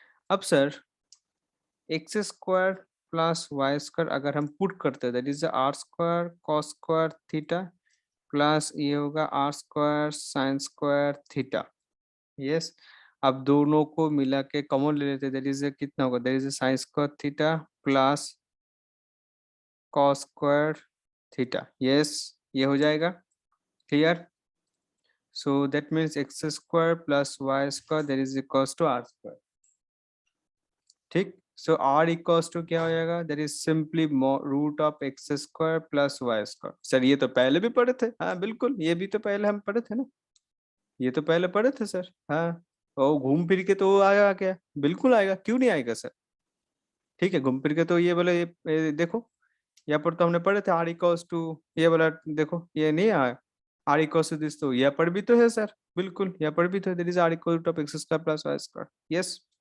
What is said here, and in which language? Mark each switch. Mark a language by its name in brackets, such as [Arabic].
[English] अब sir x square plus y square [Hindi] अगर हम पुट करते हैं, [English] that is r square cos square theta plus [Hindi] ये होगा [English] R square sine square theta, yes. [Hindi] अब दोनों को मिला के कॉमन ले लेते हैं, दैट इज कितना होगा, that is [English] sine square theta plus cos square theta, [Hindi] yes, ये हो जाएगा, clear. [English] So that means x square plus y square that is equals to r square, ठीक। So r equals to [Hindi] क्या हो जाएगा, [English] that is simply root of x square plus y square। [Hindi] Sir ये तो पहले भी पढ़े थे, हाँ बिल्कुल, ये भी तो पहले हम पढ़े थे ना, ये तो पहले पढ़े थे सर, हाँ। और घूम फिर के तो आएगा क्या, बिल्कुल आएगा, क्यों नहीं आएगा सर, ठीक है, घूम फिर के तो ये बोले ये देखो, यहाँ पर तो हमने पढ़े थे आर इक्वल्स टू, ये वाला देखो ये नहीं आया, आर इक्वल्स टू दिस, तो यहाँ पर भी तो है सर, बिल्कुल यहाँ पर भी तो [English] there is r equal to x square plus y square, [Hindi] yes.